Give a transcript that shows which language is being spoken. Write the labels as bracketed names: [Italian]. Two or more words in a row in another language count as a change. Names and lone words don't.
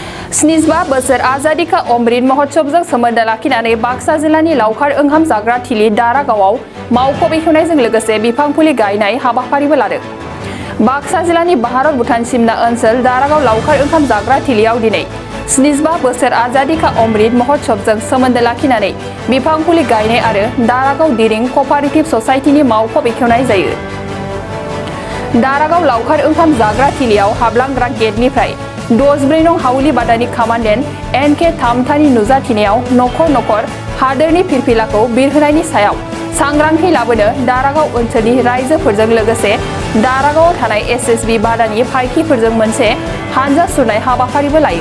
[Bodo] 75 बोसोर आजादी का अमृत महोत्सवजों सोमोन्दो लाखिनानै बाक्सा जिल्लानि लावखार ओंखाम जाग्रा थिलि दारागावआव मावख' बेखेवनायजों लोगोसे बिफां फुलि गायनाय हाबाफारिबो लादों। बाक्सा जिल्लानि भारत भुटान सिमना ओनसोल दारागाव लावखार ओंखाम जाग्रा थिलियाव दिनै 75 बोसोर आजादी का अमृत महोत्सवजों सोमोन्दो लाखिनानै बिफां फुलि गायनाय आरो दारागाव दिरिं क'पारेटिभ ससाइटिनि मावख' बेखेवनाय जायो। दारागाव लावखार ओंखाम जाग्रा थिलियाव हाबलांग्रा गेटनिफ्राय 64 नं हाउलि बादानि कामान्डेन्ट NK थामथानि नुजाथिनायाव नखर नखर हादोरनि फिरफिलाखौ बिरहोनायनि सायाव सांग्रांथि लाबोनो दारागाव ओनसोलनि रायजोफोरजों लोगोसे दारागावआव थानाय SSB बादानि फायखिफोरजों मोनसे हानजा सुरनाय हाबाफारिबो लायो।